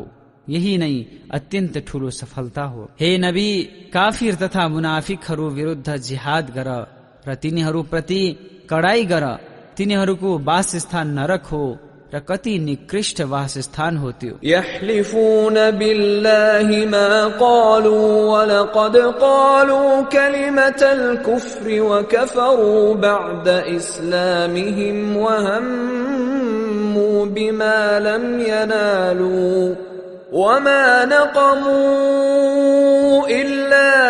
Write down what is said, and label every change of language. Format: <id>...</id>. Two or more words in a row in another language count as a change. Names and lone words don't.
<ne>यही नै अत्यन्त ठूलो सफलता हो। हे नबी, काफिर तथा मुनाफिकहरू विरुद्ध जिहाद गर र तिनीहरूप्रति कडाई गर। तिनीहरूको वासस्थान नरक हो र कति निकृष्ट वासस्थान हो त्यो।</ne> <ar>يحلفون بالله ما قالوا ولقد قالوا كلمة الكفر وكفروا بعد إسلامهم وهموا بما لم ينالوا وما نقموا إلا</ar>